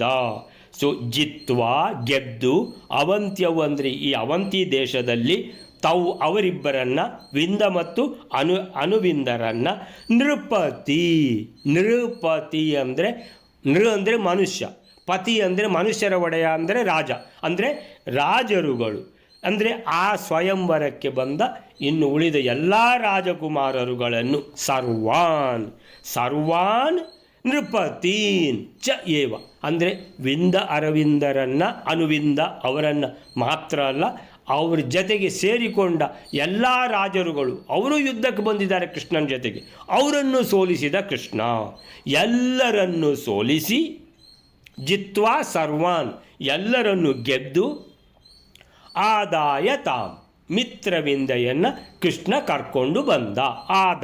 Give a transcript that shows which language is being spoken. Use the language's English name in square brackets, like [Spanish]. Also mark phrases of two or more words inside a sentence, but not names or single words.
[Kannada] ಸೊ ಜಿತ್ವಾ ಗೆದ್ದು, ಅವಂತ್ಯವು ಅಂದರೆ ಈ ಅವಂತಿ ದೇಶದಲ್ಲಿ ತಾವು ಅವರಿಬ್ಬರನ್ನು, ವಿಂದ ಮತ್ತು ಅನುವಿಂದರನ್ನು ನೃಪತಿ ಅಂದರೆ ಅಂದರೆ ಮನುಷ್ಯ, ಪತಿ ಅಂದರೆ ಮನುಷ್ಯರ ಒಡೆಯ ಅಂದರೆ ರಾಜ, ಅಂದರೆ ರಾಜರುಗಳು, ಅಂದರೆ ಆ ಸ್ವಯಂವರಕ್ಕೆ ಬಂದ ಇನ್ನು ಉಳಿದ ಎಲ್ಲ ರಾಜಕುಮಾರರುಗಳನ್ನು [Sanskrit] ಸರ್ವಾನ್ ನೃಪತೀನ್ ಚ ಏವ, [Kannada] ಅಂದರೆ ವಿಂದ ಅರವಿಂದರನ್ನು, ಅನುವಿಂದ ಅವರನ್ನು ಮಾತ್ರ ಅಲ್ಲ, ಅವ್ರ ಜೊತೆಗೆ ಸೇರಿಕೊಂಡ ಎಲ್ಲ ರಾಜರುಗಳು, ಅವರು ಯುದ್ಧಕ್ಕೆ ಬಂದಿದ್ದಾರೆ ಕೃಷ್ಣನ ಜೊತೆಗೆ, ಅವರನ್ನು ಸೋಲಿಸಿದ ಕೃಷ್ಣ. ಎಲ್ಲರನ್ನು ಸೋಲಿಸಿ [Sanskrit] ಜಿತ್ವಾ ಸರ್ವಾನ್ [Kannada] ಎಲ್ಲರನ್ನು ಗೆದ್ದು, [Sanskrit] ಆದಾಯ ತಾಂ [Kannada] ಮಿತ್ರವಿಂದೆಯನ್ನು ಕೃಷ್ಣ ಕರ್ಕೊಂಡು ಬಂದ.